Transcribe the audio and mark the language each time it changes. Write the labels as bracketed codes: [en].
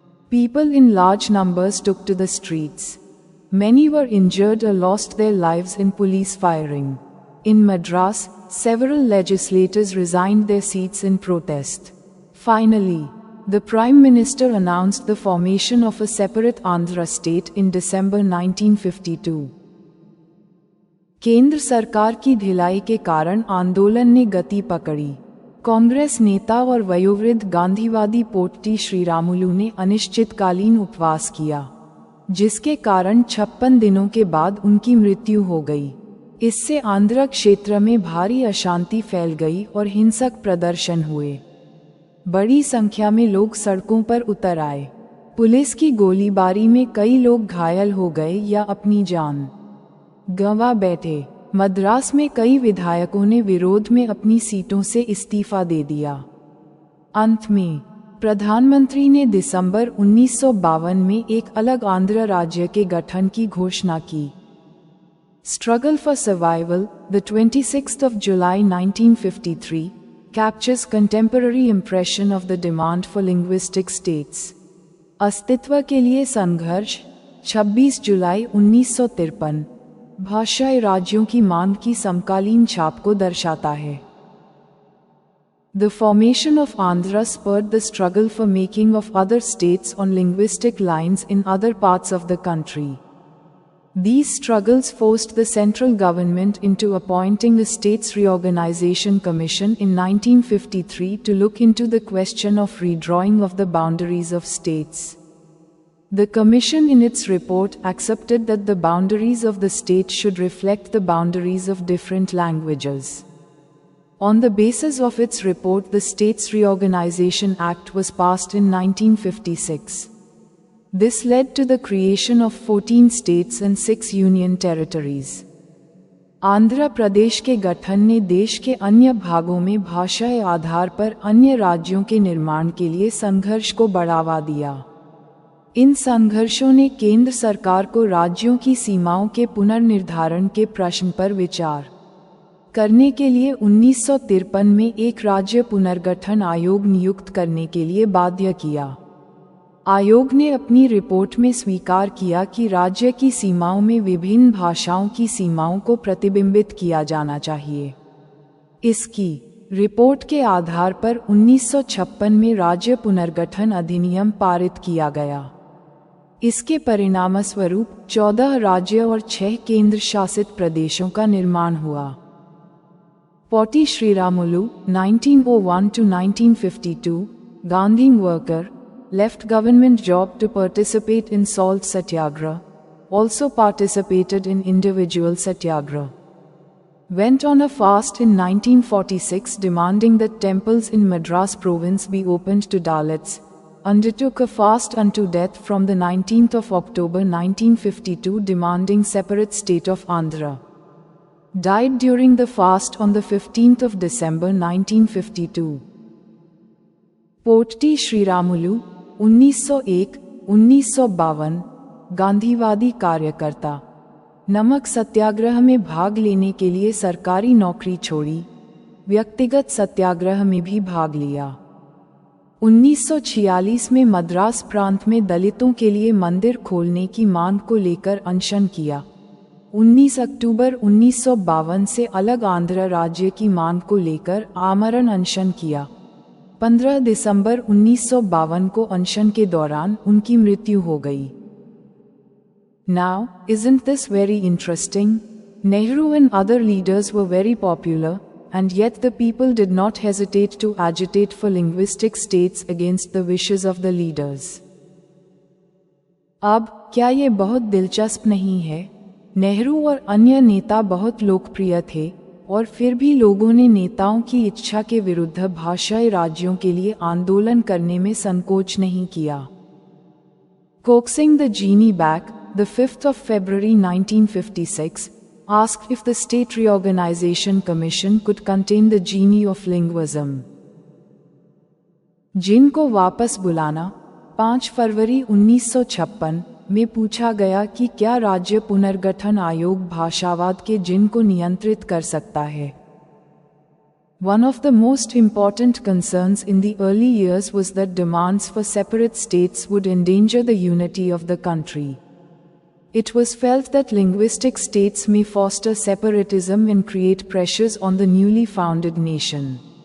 [en] People in large numbers took to the streets. Many were injured or lost their lives in police firing. In Madras, several legislators resigned their seats in protest. Finally, the Prime Minister announced the formation of a separate Andhra state in December 1952. [hi] केंद्र सरकार की ढिलाई के कारण आंदोलन ने गति पकड़ी। कांग्रेस नेता और वयोवृद्ध गांधीवादी पोट्टी श्रीरामुलु ने अनिश्चितकालीन उपवास किया, जिसके कारण 56 दिनों के बाद उनकी मृत्यु हो गई। इससे आंध्र क्षेत्र में भारी अशांति फैल गई और हिंसक प्रदर्शन हुए। बड़ी संख्या में लोग सड़कों पर उतर आए। पुलिस की गोलीबारी में कई लोग घायल हो गए या अपनी जान गंवा बैठे। मद्रास में कई विधायकों ने विरोध में अपनी सीटों से इस्तीफा दे दिया। अंत में प्रधानमंत्री ने दिसंबर 1952 में एक अलग आंध्र राज्य के गठन की घोषणा की। [en] Struggle for Survival, the 26th of July 1953, captures contemporary impression of the demand for linguistic states. [hi] अस्तित्व के लिए संघर्ष, 26 जुलाई 1953, भाषाई राज्यों की मांग की समकालीन छाप को दर्शाता है। [en] The formation of Andhra spurred the struggle for making of other states on linguistic lines in other parts of the country. These struggles forced the central government into appointing a States Reorganization Commission in 1953 to look into the question of redrawing of the boundaries of states. The Commission in its report accepted that the boundaries of the state should reflect the boundaries of different languages. On the basis of its report, the States Reorganization Act was passed in 1956. This led to the creation of 14 states and 6 union territories. [hi] Andhra Pradesh के गठन ने देश के अन्य भागों में भाषाई आधार पर अन्य राज्यों के निर्माण के लिए संघर्ष को बढ़ावा दिया। इन संघर्षों ने केंद्र सरकार को राज्यों की सीमाओं के पुनर्निर्धारण के प्रश्न पर विचार करने के लिए 1953 में एक राज्य पुनर्गठन आयोग नियुक्त करने के लिए बाध्य किया। आयोग ने अपनी रिपोर्ट में स्वीकार किया कि राज्य की सीमाओं में विभिन्न भाषाओं की सीमाओं को प्रतिबिंबित किया जाना चाहिए। इसकी रिपोर्ट के आधार पर 1956 में राज्य पुनर्गठन अधिनियम पारित किया गया। इसके परिणामस्वरूप 14 राज्य और 6 केंद्र शासित प्रदेशों का निर्माण हुआ। [en] Potti Sriramulu 1901 to 1952, Gandhian worker, left government job to participate in salt satyagrah, also participated in individual satyagrah. Went on a fast in 1946 demanding that temples in Madras province be opened to Dalits, undertook a fast unto death from the 19th of October 1952 demanding separate state of Andhra. Died during the fast on the 15th of December 1952. [hi] Potty Sriramulu 1901-1952 गांधीवादी कार्यकर्ता। नमक सत्याग्रह में भाग लेने के लिए सरकारी नौकरी छोड़ी, व्यक्तिगत सत्याग्रह में भी भाग लिया। 1946 में मद्रास प्रांत में दलितों के लिए मंदिर खोलने की मांग को लेकर अनशन किया। 19 अक्टूबर 1952 से अलग आंध्र राज्य की मांग को लेकर आमरण अनशन किया। 15 दिसंबर 1952 को अनशन के दौरान उनकी मृत्यु हो गई। [en] Now, isn't this very interesting? Nehru and other leaders were very popular, and yet the people did not hesitate to agitate for linguistic states against the wishes of the leaders. [hi] अब क्या ये बहुत दिलचस्प नहीं है? नेहरू और अन्य नेता बहुत लोकप्रिय थे, और फिर भी लोगों ने नेताओं की इच्छा के विरुद्ध भाषाई राज्यों के लिए आंदोलन करने में संकोच नहीं किया। [en] Coaxing the genie back, the 5th of February 1956, asked if the State Reorganization Commission could contain the genie of linguism. [hi] जिनको वापस बुलाना 5 फरवरी 1956 में पूछा गया कि क्या राज्य पुनर्गठन आयोग भाषावाद के जिन को नियंत्रित कर सकता है। [en] One of the most important concerns in the early years was that demands for separate states would endanger the unity of the country. It was felt that linguistic states may foster separatism and create pressures on the newly founded nation.